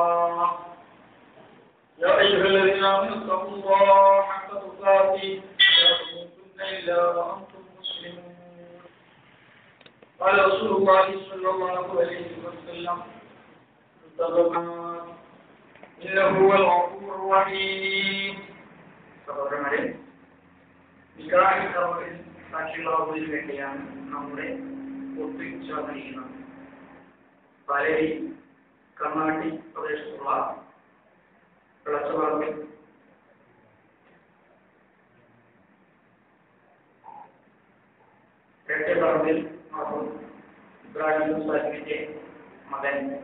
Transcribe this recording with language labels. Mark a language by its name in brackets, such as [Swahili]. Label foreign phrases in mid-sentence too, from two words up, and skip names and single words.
[Arabic] يا أيها الذين آمنوا اتقوا الله حق تقاته ولا تموتن إلا وأنتم مسلمون قال رسول الله صلى الله عليه وسلم إنه هو الغفور الرحيم [Malayalam] സഹോദരന്മാരെ നിക്കാഹ് കർമ്മത്തിൽ സാക്ഷികളാവുന്നതിന് വേണ്ടിയാണ് നമ്മുടെ ഒത്തുചേർന്നിരിക്കുന്നത്. പാലേരി കർണാട്ടി പ്രദേശത്തുള്ള വിളച്ചപറമ്പിൽ പറമ്പിൽ ഇബ്രാഹിം സാഹിബിന്റെ മകൻ